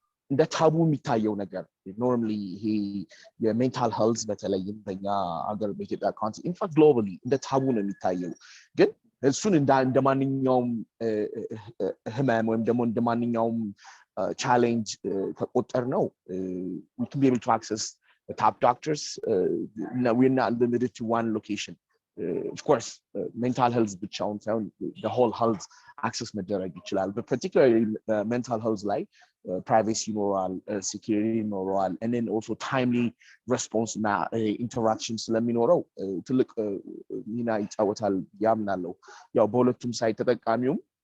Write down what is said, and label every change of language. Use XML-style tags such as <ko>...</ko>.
<am>እንደ ታቡ የሚታየው ነገር ኖርማሊ ይሄ የሜንታል ሄልዝ በተለይም በእኛ ሀገር በኢትዮጵያ ኮንቴክስት ኢንፋክት ግሎባሊ እንደ ታቡ ነው የሚታየው። ግን እሱን እንደ ማንኛውም ህመም ወይም ደግሞ እንደ ማንኛውም ቻሌንጅ ከቆጠር ነው</am> <en>we can be able to access the top doctors. We're not limited to one location. Of course, mental health</en> <am>ብቻውን ሳይሆን</am> <en>the whole health access</en> <am>መደረግ ይችላል።</am> <en>But particularly mental health like privacy ይኖራል፣ security ይኖራል, and then also timely response እና interaction</en> <am>ስለሚኖረው ትልቅ ሚና ይጫወታል ያምናለው። ያው በሁለቱም ሳይት ተጠቃሚውም</am>